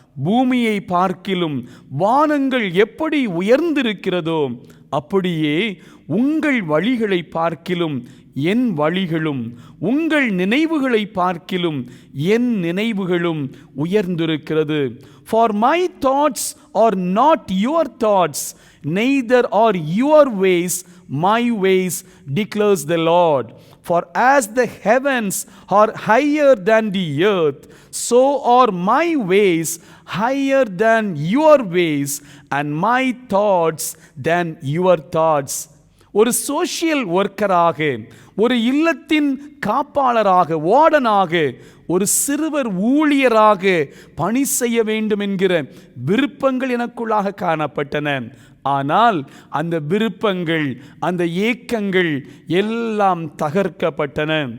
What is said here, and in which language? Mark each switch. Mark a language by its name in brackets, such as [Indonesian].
[Tamil] பூமியை பார்க்கிலும் வானங்கள் எப்படி உயர்ந்திருக்கிறதோ அப்படியே உங்கள் வழிகளை பார்க்கிலும் என் வழிகளும், உங்கள் நினைவுகளை பார்க்கிலும் என் நினைவுகளும் உயர்ந்திருக்கிறது. [English] For my thoughts are not your thoughts, neither are your ways my ways, declares the Lord. For as the heavens are higher than the earth, so are my ways higher than your ways, and my thoughts than your thoughts. [Tamil] ஒரு social ஒர்க்கராக, ஒரு இல்லத்தின் காப்பாளராக, வார்டனாக, ஒரு சிறுவர் ஊழியராக பணி செய்ய வேண்டும் என்கிற விருப்பங்கள் எனக்குள்ளாக காணப்பட்டன. ஆனால் அந்த விருப்பங்கள், அந்த ஏக்கங்கள் எல்லாம் தகர்க்கப்பட்டன.